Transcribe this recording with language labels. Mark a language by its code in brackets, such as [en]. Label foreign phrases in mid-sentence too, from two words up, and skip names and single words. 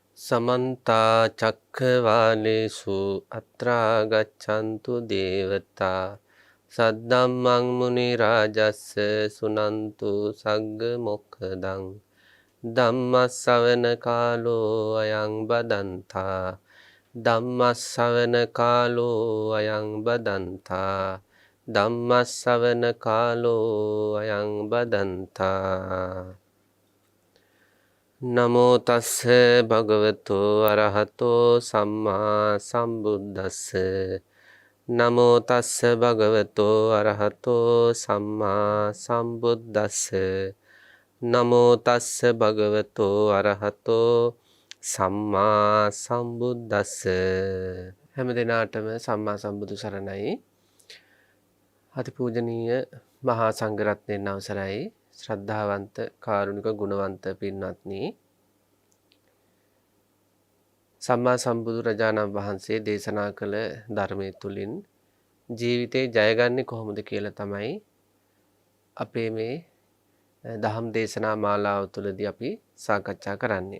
[pi] समन्ता चक्रवालेषु अत्रा गच्छन्तु देवता सद्धम्मं मुनिराजस्य सुनन्तु सग्गमोक्खदं धम्मස්සවන කාලෝ අයං බදන්තා ධම්මස්සවන කාලෝ අයං බදන්තා ධම්මස්සවන කාලෝ අයං බදන්තා නමෝ තස්ස භගවතෝ අරහතෝ සම්මා සම්බුද්දස්ස නමෝ තස්ස භගවතෝ අරහතෝ සම්මා සම්බුද්දස්ස නමෝ තස්ස භගවතෝ අරහතෝ සම්මා සම්බුද්දස්ස [si] හැම දිනාටම සම්මා සම්බුදු සරණයි. අතිපූජනීය මහා සංඝරත්නයන් අවසරයි. ශ්‍රද්ධාවන්ත කාරුණික ගුණවන්ත පින්වත්නි, සම්මා සම්බුදු රජාණන් වහන්සේ දේශනා කළ ධර්මයේ තුලින් ජීවිතේ ජයගන්නේ කොහොමද කියලා තමයි අපේ මේ දහම් දේශනා මාලාව තුළදී අපි සාකච්ඡා කරන්නේ.